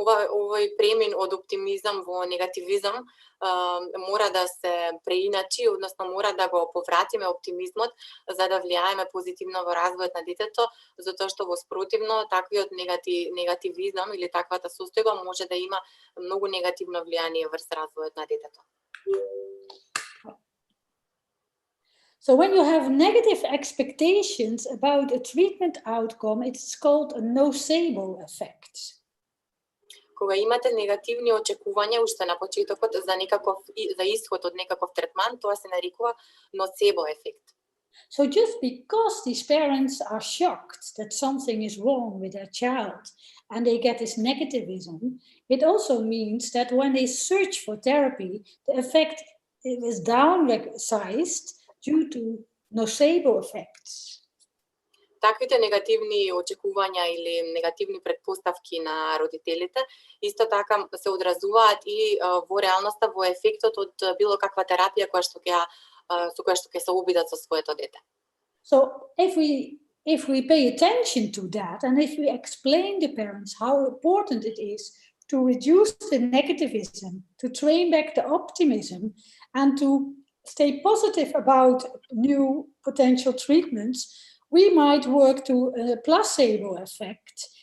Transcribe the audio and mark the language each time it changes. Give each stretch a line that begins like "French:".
Macedonian: Овој премин од оптимизам во негативизам мора да се преиначи, односно мора да го повратиме оптимизмот за да влијаеме позитивно во развојот на детето, затоа што во спротивно таквиот негативизам или таквата состојба може да има многу негативно влијание врз развојот на детето.
English: So when you have negative expectations about a treatment outcome, it's called a nocebo effect.
Macedonian: Кога имате негативни очекувања уште на почетокот за исход од некаков третман, тоа се нарекува ноцебо ефект.
English: So just because these parents are shocked that something is wrong with their child and they get this negativism, it also means that when they search for therapy, the effect is downsized due to nocebo effects.
Macedonian: Таквите негативни очекувања или негативни предпоставки на родителите исто така се одразуваат и во реалноста во ефектот од било каква терапија со која што ќе се обидат со своето дете.
English: So if we pay attention to that and if we explain to parents how important it is to reduce the negativism, to train back the optimism and to stay positive about new potential treatments, we might work to a placebo effect.